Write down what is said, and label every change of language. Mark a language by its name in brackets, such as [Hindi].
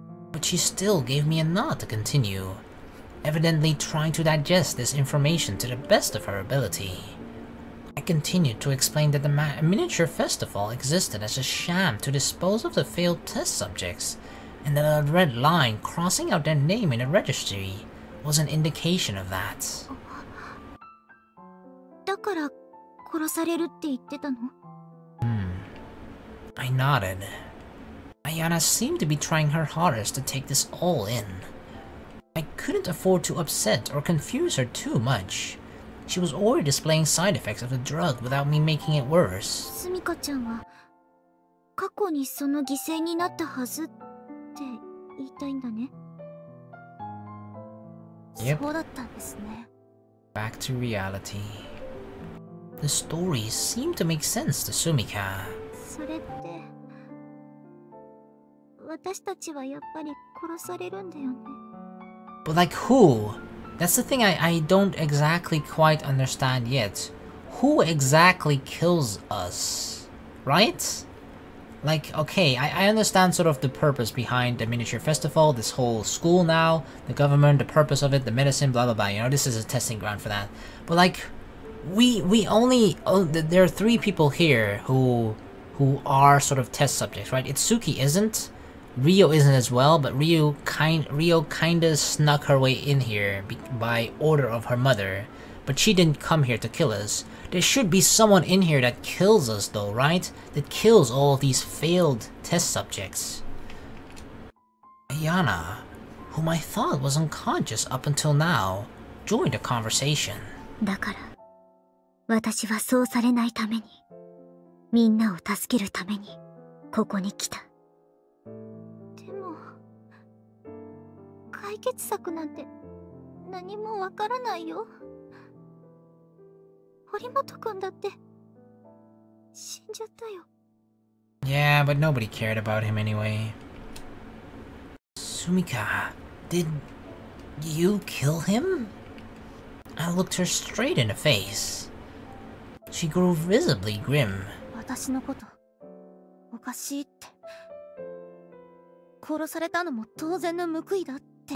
[English] But she still gave me a nod to continue, evidently trying to digest this information to the best of her ability. I continued to explain that the miniature festival existed as a sham to dispose of the failed test subjects, and that a red line crossing out their name in a registry was an indication of that. [Japanese] だから殺されるって言ってたの？ [English] I nodded. Ayana seemed to be trying her hardest to take this all in. I couldn't afford to upset or confuse her too much. She was already displaying side effects of the drug without me making it worse. [Japanese] スミカちゃんは過去にその犠牲になったはずって言いたいんだね。そうだったんですね。 [English] Back to reality. The stories seemed to make sense to Sumika. [Japanese] それって私たちはやっぱり殺されるんだよね。 [English] But like who? That's the thing I don't exactly quite understand yet. Who exactly kills us? Right? Like, okay, I understand sort of the purpose behind the miniature festival, this whole school now, the government, the purpose of it, the medicine, blah blah blah, you know, this is a testing ground for that. But like, we only, there are 3 people here who are sort of test subjects, right? Itsuki isn't, Rio isn't as well, but Rio kinda snuck her way in here by order of her mother, but she didn't come here to kill us. There should be someone in here that kills us though, right? That kills all of these failed test subjects. Ayana, whom I thought was unconscious up until now, joined the conversation. [Japanese] だから、私はそうされないために、みんなを助けるために、ここに来た。解決策なんて何もわからないよ。堀本くんだって死んじゃったよ。 [English] Yeah, but nobody cared about him anyway. Sumika, did you kill him? I looked her straight in the face. She grew visibly grim. [Japanese] 私のことおかしいって。殺されたのも当然の報いだって。